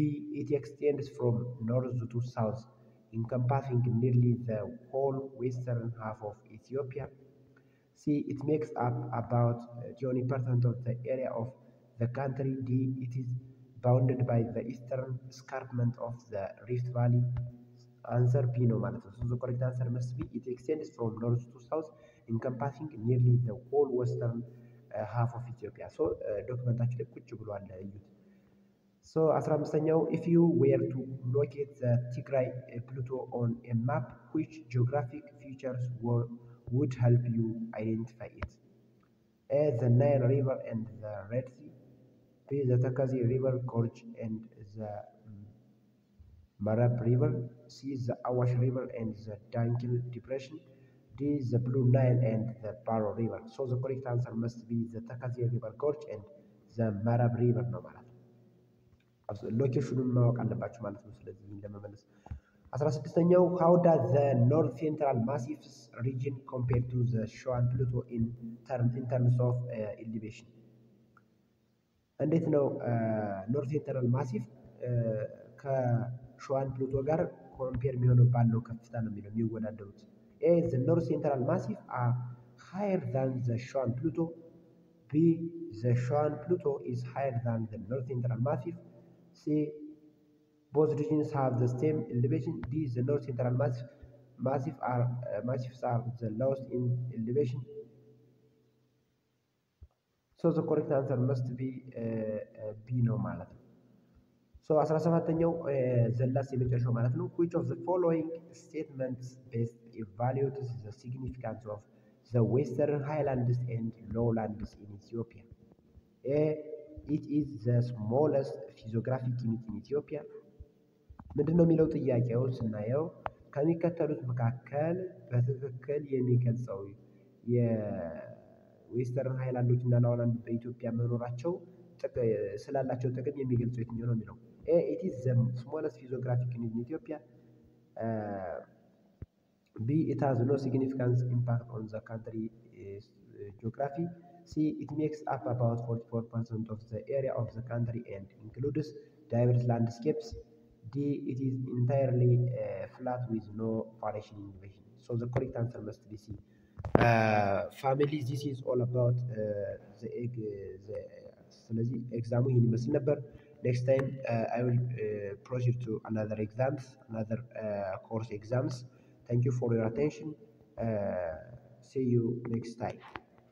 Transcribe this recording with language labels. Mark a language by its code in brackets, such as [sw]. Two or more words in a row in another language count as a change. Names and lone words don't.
[en] It extends from north to south, encompassing nearly the whole western half of Ethiopia. C. It makes up about 20% of the area of the country. D. It is bounded by the eastern escarpment of the Rift Valley. Answer B [am] ነው ማለት ነው። [en] So the correct answer must be it extends from north to south, encompassing nearly the whole western half of Ethiopia. So [am] ዶክመንታችሁ ላይ ቁጭ ብሏል እዩት። [en] So 15ኛው if you were to locate the Tigray plateau on a map, which geographic features would help you identify it? A. The Nile River and the Red Sea. B. The Takazi River gorge and the Marab River. C. The Awash River and the Dankil Depression. D. The Blue Nile and the Baro River. So the correct answer must be the Takazi River gorge and the Marab River [am] ነው ማለት ነው። ሎኬሽኑን ማወቅ አለባችሁ ማለት ነው። ስለዚህ ይህን ለመመለስ 16ኛው [en] how does the North Central Massifs region compare to the Shuan Plateau in terms of elevation? [am] እንዴት ነው ኖርት ሴንትራል ማሲፍ ከሸዋን ፕሉቶ ጋር ኮምፔር የሚሆነው ባለው ከፍታ ነው የሚለው የሚወዳደሩት? [en] A. The North Central Massif are higher than the Shuan Plateau. B. The Shuan Plateau is higher than the North Central Massif. C. Both regions have the same elevation. D. The North Central Massifs are the lowest in elevation. So the correct answer must be B [am] ነው ማለት ነው። [en] So [am] 17ኛው ዘላስ የመጨረሻው ማለት ነው። [en] Which of the following statements best evaluates the significance of the Western Highlands and Lowlands in Ethiopia? A. It is the smallest physiographic unit in Ethiopia. [am] ምንድነው የሚለው ጥያቄው ስናየው ከሚከተሉት መካከል በትክክል የሚገልጸው የዌስተርን ሃይላንዶች እና ላውላንድ በኢትዮጵያ መኖራቸው ስላላቸው ጥቅም የሚገልጸው የትኛው ነው የሚለው? [en] A. It is the smallest physiographic unit in Ethiopia. B. It has no significant impact on the country geography. C. It makes up about 44% of the area of the country and includes diverse landscapes. D. It is entirely flat with no variation in elevation. So the correct answer must be C. Family, this is all about [am] ስለዚህ ኤግዛሙ ይህን ይመስል ነበር። [en] Next time I will proceed to another course exams. Thank you for your attention. See you next time.